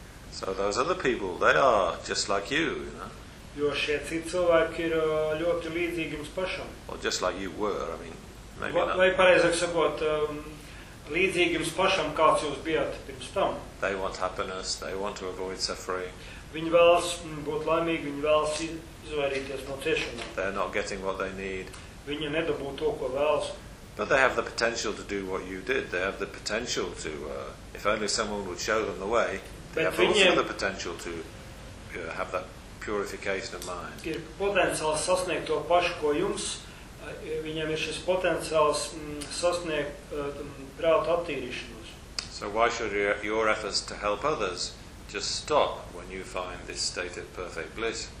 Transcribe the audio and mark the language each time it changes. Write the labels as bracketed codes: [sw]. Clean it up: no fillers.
[en] So those other people, they are just like you, you know. [lv] Jo šie citi cilvēki ir ļoti līdzīgi jums pašam. [en] Or just like you were, I mean, maybe not. [lv] Vai pareizāk sakot, līdzīgi jums pašam, kāds jūs bijat pirms tam. [en] They want happiness, they want to avoid suffering. [lv] Viņi vēlas būt laimīgi, viņi vēlas izvairīties no ciešanām. [en] They are not getting what they need. [lv] Viņi nedabū to, ko vēlas. [en] But they have the potential to do what you did. They have the potential to, if only someone would show them the way, they [lv] Bet [en] have also the potential to have that purification of mind. [lv] Ir potenciāls sasniegt to pašu, ko jums. Viņiem ir šis potenciāls sasniegt prāta attīrīšanos. [en] So why should your efforts to help others just stop when you find this state of perfect bliss?